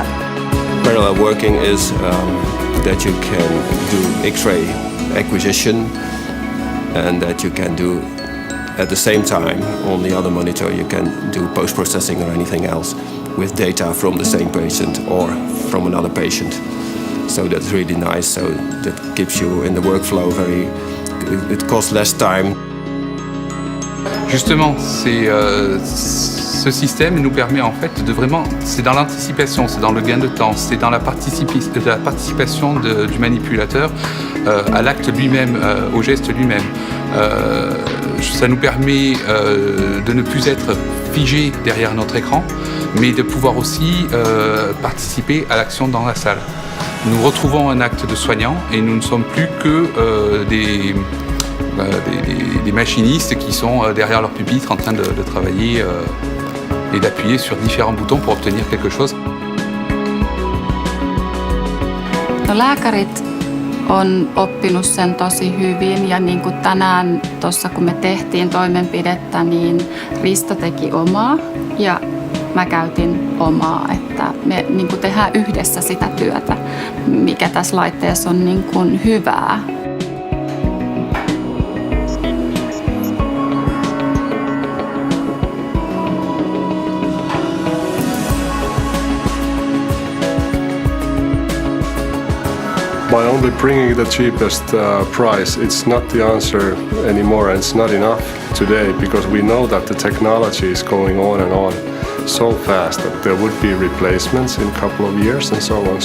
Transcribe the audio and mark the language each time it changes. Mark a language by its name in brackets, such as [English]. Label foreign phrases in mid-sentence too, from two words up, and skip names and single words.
[English] Parallel working is that you can do X-ray acquisition and that you can do at the same time on the other monitor you can do post-processing or anything else with data from the same patient or from another patient. So that's really nice. So that gives you in the workflow it costs less time. [French] Justement, ce système nous permet en fait de vraiment, c'est dans l'anticipation, c'est dans le gain de temps, c'est dans la participation du manipulateur à l'acte lui-même, au geste lui-même. Ça nous permet de ne plus être figé derrière notre écran, mais de pouvoir aussi participer à l'action dans la salle. Nous retrouvons un acte de soignant et nous ne sommes plus que des machinistes qui sont derrière leur pupitre en train de travailler et d'appuyer sur différents boutons pour obtenir quelque chose. [Finnish] No, lääkärit on oppinut sen tosi hyvin ja niin kuin tänään tuossa kun me tehtiin toimenpidettä, niin Risto teki omaa ja mä käytin omaa, että me niin kuin tehdään yhdessä sitä työtä, mikä tässä laitteessa on niin kuin hyvää. [English] By only bringing the cheapest price, it's not the answer anymore, and it's not enough today because we know that the technology is going on and on so fast that there would be replacements in a couple of years and so on.